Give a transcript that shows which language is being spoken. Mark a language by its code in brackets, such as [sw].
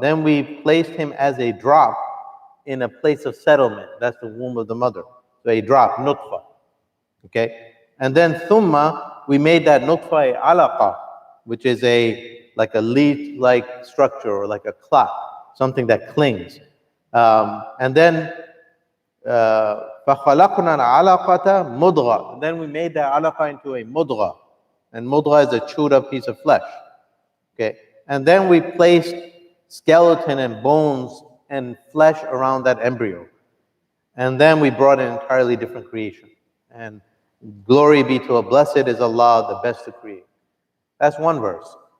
[en] Then we placed him as a drop in a place of settlement. That's the womb of the mother. So a drop, nutfa. Okay? And then thumma, we made that nutfa a alaqa, which is like a leaf-like structure or like a clot, something that clings. And then [ar] فَخَلَقْنَا الْعَلَقَةَ مُضْغَةً. [en] Then we made that alaqa into a mudgha. And mudgha is a chewed up piece of flesh. Okay? And then we placed skeleton and bones and flesh around that embryo. And then we brought an entirely different creation. And glory be to a blessed is Allah, the best to create. That's one verse.